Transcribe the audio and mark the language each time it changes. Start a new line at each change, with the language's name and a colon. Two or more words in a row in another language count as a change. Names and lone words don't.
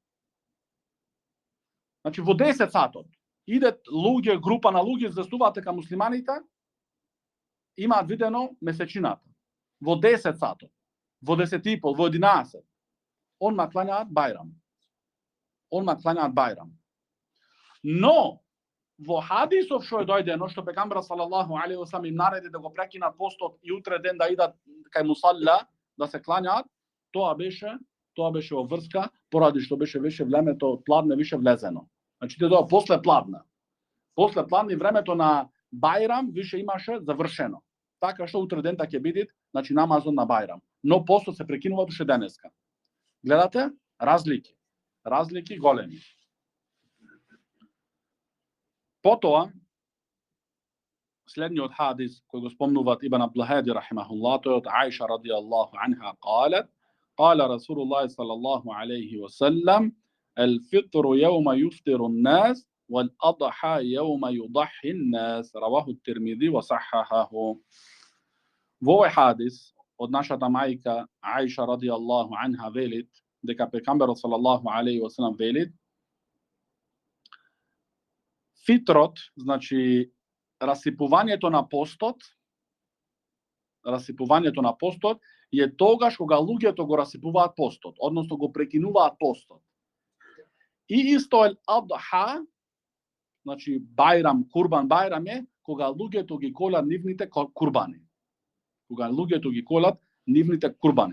Macedonian: Значи во 10 сатот идет луѓе, група на луѓе известуваат дека муслиманите имаат видено месечината. Во 10 сатот, во 10:30, во 11, онма кланjaат бајрам. Но во хадисов што е дојдено, што пегамберот
Arabic: صلى الله عليه وسلم
Macedonian: им нареди да го прекинат постот и утре ден да идат кај мусалла да се кланjaат, тоа беше во врска поради што беше времето од пладне више влезено. Значи тоа после пладне. После пладне времето на бајрам више имаше завршено. Така што утре ден ќе биде, значи намазон на бајрам. Но постот се прекинува уште денеска. Гледате? Разлики големи. Потоа, следниот хадис кој го спомнуваат Ибн Аблахади рахимахуллах, тој од
Arabic: Аиша رضي الله عنها قالت قال رسول الله صلى الله عليه وسلم الفطر يوم يفطر الناس والأضحى يوم يضحي الناس رواه الترمذي وصححه.
Macedonian: Во овој хадис од нашата мајка Аиша
Arabic: رضي الله عنها
Macedonian: велит дека пегамберот
Arabic: صلى الله عليه وسلم
Macedonian: велит фитрот, значи расипувањето на постот е тогаш кога луѓето го расипуваат постот, односно го прекинуваат постот. И исто е адха, значи бајрам, курбан бајрам е кога луѓето ги колат нивните курбани.